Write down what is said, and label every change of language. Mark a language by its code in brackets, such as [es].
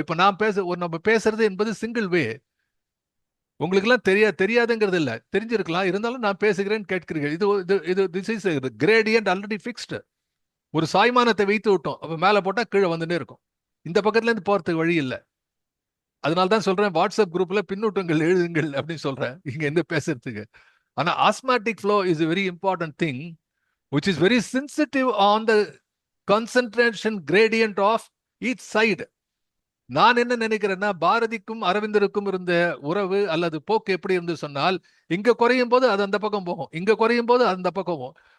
[ta] இப்ப நான் நம்ம பேசுறது என்பது சிங்கிள் வே. உங்களுக்கு எல்லாம் தெரியாதுங்கிறது இல்ல, தெரிஞ்சிருக்கலாம். இருந்தாலும் நான் பேசுகிறேன், கேட்கிறீர்கள். இது [en] This is gradient already fixed. [ta] ஒரு சாய்மானத்தை வைத்து விட்டோம், அப்ப மேல போட்டா கீழே வந்துட்டே இருக்கும். இந்த பக்கத்துல இருந்து போறதுக்கு வழி இல்லை. அதனால தான் சொல்றேன், வாட்ஸ்அப் குரூப்ல பின்னூட்டங்கள் எழுதுங்கள் அப்படின்னு சொல்றேன் இங்க இருந்து பேசுறதுக்கு. [en] ஆனா osmotic flow is a very important thing which is very sensitive on the concentration gradient of each side. [ta] நான் என்ன நினைக்கிறேன்னா, பாரதிக்கும் அரவிந்தருக்கும் இருந்த உறவு அல்லது போக்கு எப்படி இருந்து சொன்னால், இங்க குறையும் போது அது அந்த பக்கம் போகும், இங்க குறையும் போது அந்த பக்கம் போகும்.